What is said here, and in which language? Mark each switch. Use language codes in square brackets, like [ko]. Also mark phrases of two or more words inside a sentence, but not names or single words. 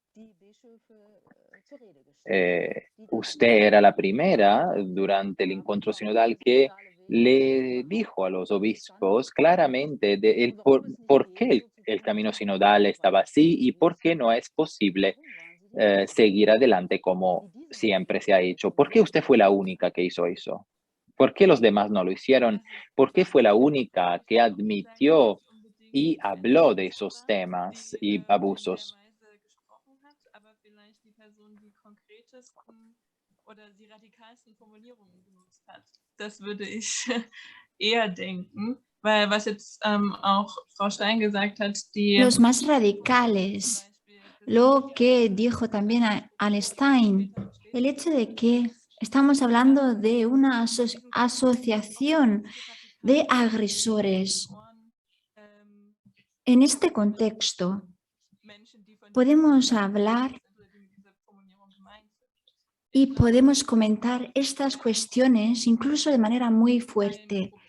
[es] Usted era la primera durante el encuentro sinodal que le dijo a los obispos claramente por qué el camino sinodal estaba así y por qué no es posible seguir adelante como siempre se ha hecho. ¿Por qué usted fue la única que hizo eso? ¿Por qué los demás no lo hicieron? ¿Por qué fue la única que admitió y habló de esos temas y abusos? [de] Oder die radikalsten Formulierungen benutzt hat. Das würde ich eher denken, weil was jetzt auch Frau Stein gesagt hat, [es] Los más radicales, lo que dijo también Al Stein, el hecho de que estamos hablando de una asociación de agresores. En este contexto, podemos hablar y podemos comentar estas cuestiones incluso de manera muy fuerte.